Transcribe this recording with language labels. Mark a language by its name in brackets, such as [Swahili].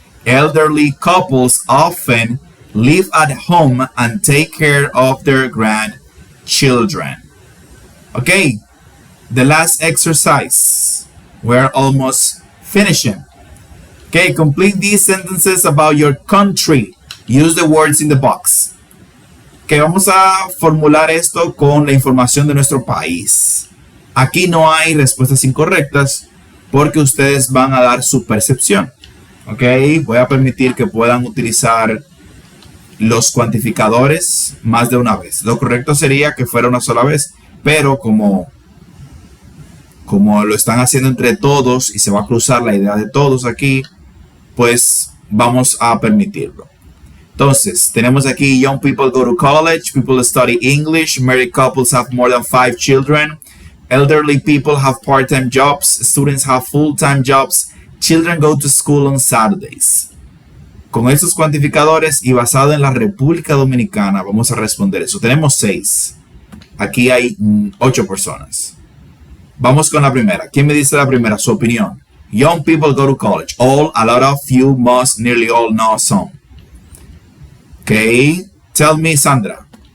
[English] Elderly couples often live at home and take care of their grandchildren. Okay, the last exercise. We're almost finishing. Okay, complete these sentences about your country. Use the words in the box. [Spanish] Okay, vamos a formular esto con la información de nuestro país. Aquí no hay respuestas incorrectas porque ustedes van a dar su percepción. Ok, voy a permitir que puedan utilizar los cuantificadores más de una vez. Lo correcto sería que fuera una sola vez, pero como lo están haciendo entre todos y se va a cruzar la idea de todos aquí, pues vamos a permitirlo. Entonces, tenemos aquí [English] young people go to college, people study English, married couples have more than 5 children, elderly people have part-time jobs, students have full-time jobs, children go to school on Saturdays. [Spanish] Con esos cuantificadores y basado en la República Dominicana, vamos a responder eso. Tenemos 6. Aquí hay 8 personas. Vamos con la primera. ¿Quién me dice la primera? Su opinión. [English] Young people go to college. All, a lot of, few, most, nearly all, no, some. Okay. Tell me, Sandra.